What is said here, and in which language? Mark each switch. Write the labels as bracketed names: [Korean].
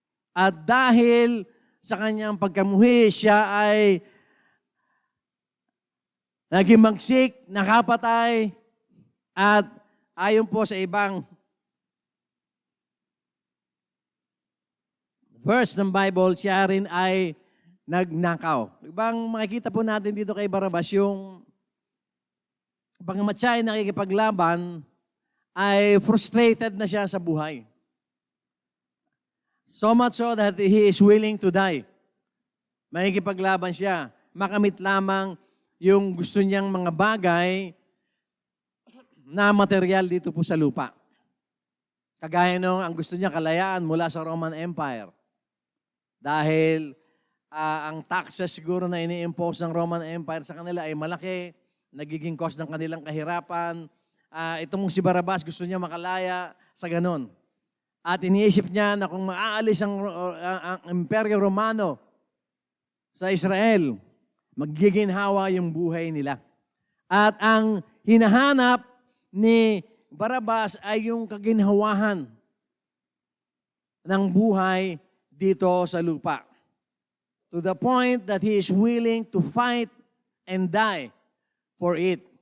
[Filipino] At dahil sa kanyang pagkamuhi, siya ay nagimagsik, nakapatay, at ayon po sa ibang verse ng Bible, siya rin ay nagnakaw. Ibang makikita po natin dito kay Barabas, yung bagamat siya ay nakikipaglaban, ay frustrated na siya sa buhay. [English] So much so that he is willing to die. [Filipino] Makikipaglaban siya. Makamit lamang yung gusto niyang mga bagay na material dito po sa lupa. Kagaya nung ang gusto niya kalayaan mula sa Roman Empire. Dahil ang taxes siguro na ini-impose ng Roman Empire sa kanila ay malaki, nagiging cause ng kanilang kahirapan. Itong si Barabas gusto niya makalaya sa ganon. At iniisip niya na kung maaalis ang Imperyo Romano sa Israel, magiginhawa yung buhay nila. At ang hinahanap ni Barabas ay yung kaginhawahan ng buhay dito sa lupa. [English] To the point that he is willing to fight and die for it.